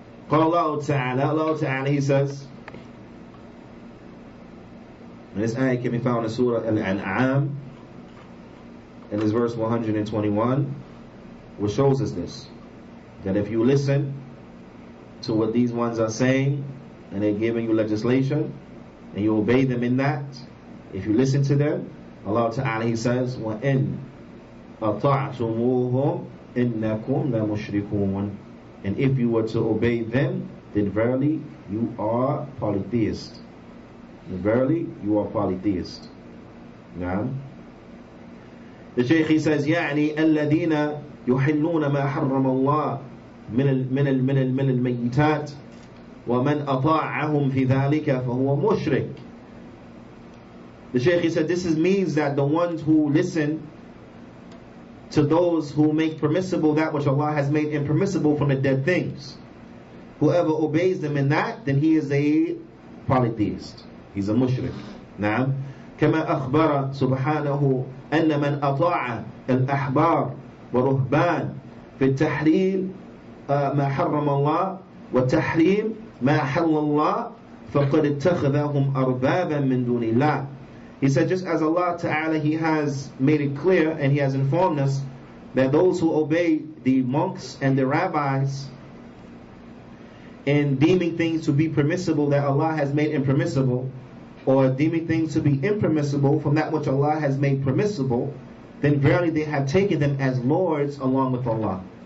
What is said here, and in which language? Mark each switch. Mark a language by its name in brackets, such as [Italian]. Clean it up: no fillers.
[English] Allah Ta'ala, he says, and this ayah can be found in Surah Al-An'am, in this verse 121, which shows us this, that if you listen to what these ones are saying, and they're giving you legislation, and you obey them in that, if you listen to them, Allah Ta'ala, he says, [Arabic] وَإِن أَطَعْتُمُوهُمْ إِنَّكُمْ لَمُشْرِكُونَ. [English] And if you were to obey them, then verily you are polytheist. Verily you are polytheist. Now, the Shaykh, he says, [Arabic] يعني الذين يحلون ما حرم الله من الميتات ومن أطاعهم في ذلك فهو مشرك. [English] The Shaykh, he said, this means that the ones who listen to those who make permissible that which Allah has made impermissible from the dead things, whoever obeys them in that, then he is a polytheist. He's a mushrik. [Arabic] نعم. كما أخبر سبحانه أن من أطاع الأحبار ورهبان في التحريم ما حرم الله وتحريم ما حل الله فقد اتخذهم أربابا من دون الله. [English] He said, just as Allah Ta'ala, he has made it clear and he has informed us that those who obey the monks and the rabbis in deeming things to be permissible that Allah has made impermissible, or deeming things to be impermissible from that which Allah has made permissible, then verily they have taken them as lords along with Allah.